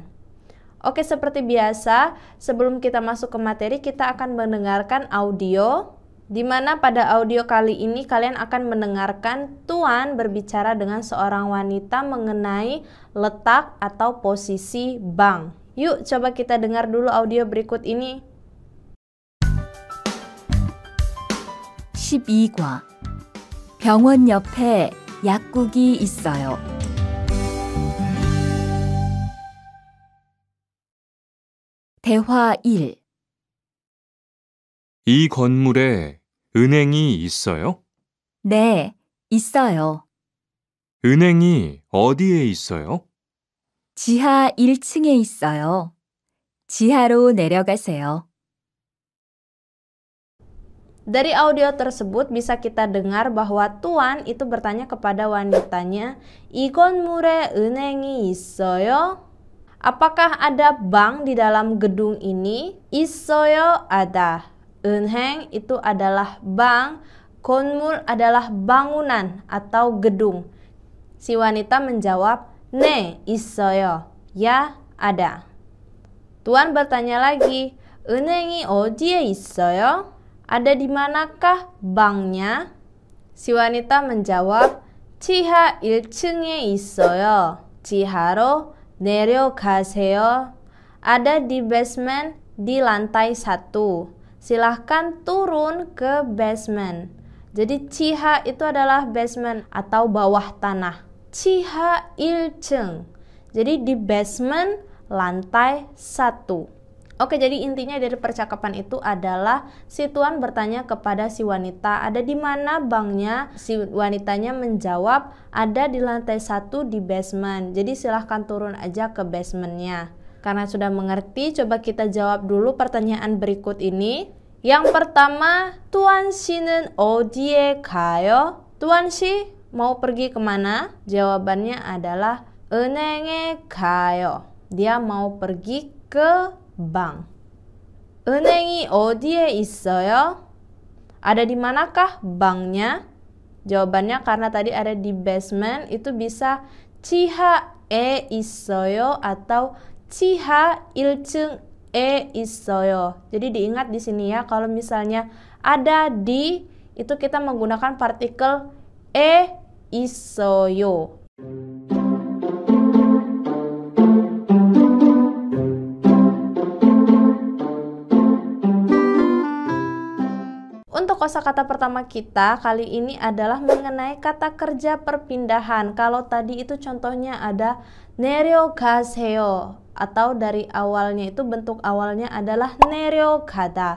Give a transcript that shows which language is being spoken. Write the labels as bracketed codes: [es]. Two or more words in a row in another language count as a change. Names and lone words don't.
[id] Oke, seperti biasa, sebelum kita masuk ke materi, kita akan mendengarkan audio, di mana pada audio kali ini kalian akan mendengarkan Tuan berbicara dengan seorang wanita mengenai letak atau posisi bank. Yuk, coba kita dengar dulu audio berikut ini. [ko] 12과 병원 옆에 약국이 있어요. 대화 1. 이 건물에 은행이 있어요? 네, 있어요. 은행이 어디에 있어요? 지하 1층에 있어요. 지하로 내려가세요. [id] Dari audio tersebut bisa kita dengar bahwa Tuan itu bertanya kepada wanitanya, [ko] 이 건물에 은행이 있어요? [id] Apakah ada bank di dalam gedung ini? 있어요, ada. 은행 itu adalah bank, 건물 adalah bangunan atau gedung. Si wanita menjawab, [ko] 네, 있어요. [id] Ya, ada. Tuan bertanya lagi, [ko] 은행이 어디에 있어요? [id] Ada di manakah banknya? Si wanita menjawab, [ko] 지하 1층에 있어요. 지하로 내려가세요. [id] Ada di basement di lantai 1. Silahkan turun ke basement. Jadi 지하 itu adalah basement atau bawah tanah. [ko] 지하 1층. [id] Jadi di basement lantai 1. Oke, jadi intinya dari percakapan itu adalah si Tuan bertanya kepada si wanita, ada di mana banknya? Si wanitanya menjawab, ada di lantai 1 di basement. Jadi silahkan turun aja ke basementnya. Karena sudah mengerti, coba kita jawab dulu pertanyaan berikut ini. Yang pertama, [ko] Tuan 씨는 어디에 가요? [id] Tuan si mau pergi kemana? Jawabannya adalah [ko] 은행에 가요. [id] Dia mau pergi ke bank. [ko] 은행이 어디에 있어요? [id] Ada di manakah banknya? Jawabannya karena tadi ada di basement, itu bisa [ko] 지하에 있어요 [id] atau [ko] 지하 1층에 있어요. [id] Jadi diingat di sini ya, kalau misalnya ada di, itu kita menggunakan partikel [ko] 에 있어요. [id] Untuk kosakata pertama kita kali ini adalah mengenai kata kerja perpindahan. Kalau tadi itu contohnya ada 내려가세요 atau dari awalnya itu bentuk awalnya adalah 내려가다.